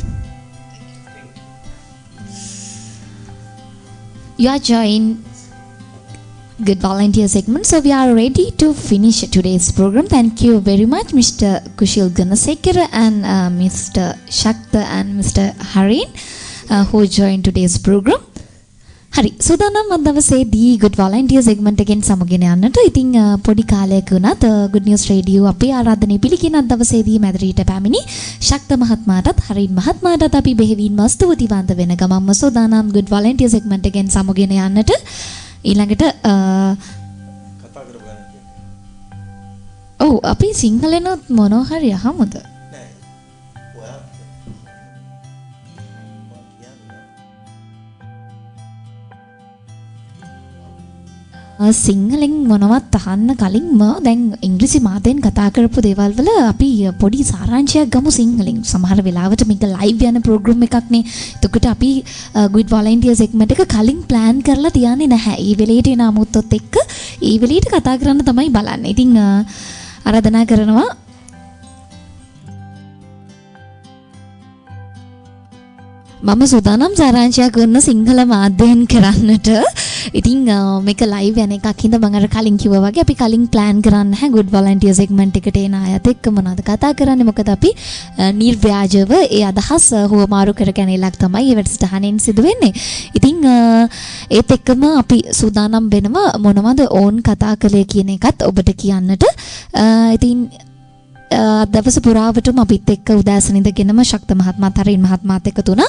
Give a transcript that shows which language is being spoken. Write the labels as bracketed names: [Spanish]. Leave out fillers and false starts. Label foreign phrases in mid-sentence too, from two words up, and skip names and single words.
[English] You are joined good volunteer segment. So we are ready to finish today's program. Thank you very much, Mr. Kushil Gunasekara and Mr. Shakta and Mr. Harin who joined today's program. [Sinhala] හරි සූදානම් අද දවසේදී [English] good volunteer segment [Sinhala] එකෙන් සමගින යන්නට. ඉතින් පොඩි කාලයක වුණත් [English] good news radio [Sinhala] අපේ ආරාධනය පිළිගෙන අද දවසේදී මැදිරියට පැමිණි ශක්ත මහත්මයාටත් හරින් මහත්මයාටත් අපි බෙහෙවින්ම ස්තුතිවන්ත වෙන ගමන්ම සූදානම් [English] good volunteer segment [Sinhala] එකෙන් සමගින යන්නට. ඊළඟට කතා කරගන්න. ඔව් අපි සිංහලෙනොත් මොනවා හරි අහමුද? සිංහලෙන් මොනවත් අහන්න කලින්ම දැන් ඉංග්‍රීසි මාතෙන් කතා කරපු දේවල් වල අපි පොඩි සාරාංශයක් ගමු සිංහලෙන්. සමහර වෙලාවට මේක ලයිව් යන ප්‍රෝග්‍රෑම් එකක් නේ. එතකොට අපි [English] good volunteer segment [Sinhala] එක කලින් plan කරලා තියන්නේ නැහැ. ඒ වෙලේට එන අමුත්තොත් එක්ක ඒ වෙලේට කතා කරන්න තමයි බලන්නේ. ඉතින් ආරාධනා කරනවා මම සූදානම් සාරාංශයක් කරන සිංහල මාධ්‍යයෙන් කරන්නට. ඉතින් මේක ලයිව් යන එකක් හින්දා මම අර කලින් කිව්වා වගේ අපි කලින් plan කරන්න නැහැ [English] good volunteer segment [Sinhala] එකට එන අයත් එක්ක මොනවද කතා කරන්නේ. මොකද අපි නිර්ව්‍යාජව ඒ අදහස් හුවමාරු කර ගැනීමක් තමයි මේ වැඩසටහනෙන් සිදු වෙන්නේ. ඉතින් ඒත් එක්කම අපි සූදානම් වෙනවා මොනවද ඕන් කතා කළේ කියන එකත් ඔබට කියන්නට. ඉතින් දවස පුරාවටම අපිත් එක්ක උදෑසන ඉඳගෙනම ශක්ත මහත්මයාත් හරින් මහත්මයාත් එකතු වුණා.